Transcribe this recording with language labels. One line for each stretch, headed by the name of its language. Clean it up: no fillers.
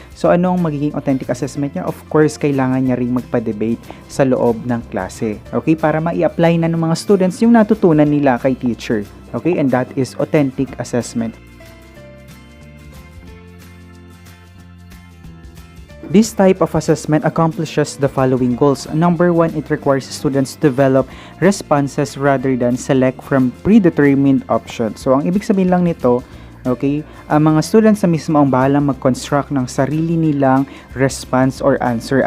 Filipino: So ano ang magiging authentic assessment niya?
English: Of course,
Filipino: kailangan niya ring magpa-debate sa loob ng klase. Okay? Para mai-apply na ng mga students yung natutunan nila kay teacher.
English: Okay? And that is authentic assessment. This type of assessment accomplishes the following goals. Number one, it requires students to develop responses rather than select from predetermined options.
Filipino: So, ang ibig sabihin lang nito, okay, ang mga students na mismo ang bahalang mag-construct ng sarili nilang
English: response or answer.